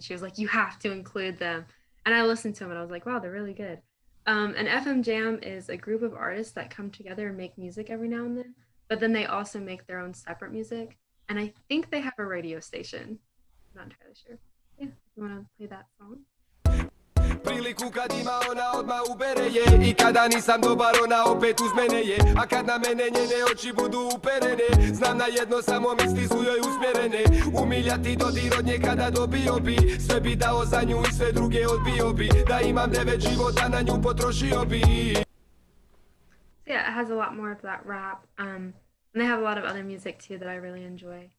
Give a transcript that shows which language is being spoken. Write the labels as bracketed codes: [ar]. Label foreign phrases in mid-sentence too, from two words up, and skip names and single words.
[en] She was like, "You have to include them," and I listened to them, and I was like, "Wow, they're really good." And FM Jam is a group of artists that come together and make music every now and then, but then they also make their own separate music, and I think they have a radio station. I'm not entirely sure. Yeah, if you want to play that song. [bs] Priliku kad ima ona odmah ubere je I kada nisam dobar ona opet uz mene je A kad na mene njene oči budu uperene Znam na jedno samo misli su joj usmjerene Umiljati dodir od nje kada dobio bi Sve bi dao za nju i sve druge odbio bi Da imam 9 života na nju potrošio bi [en] Yeah, it has a lot more of that rap. And they have a lot of other music too that I really enjoy.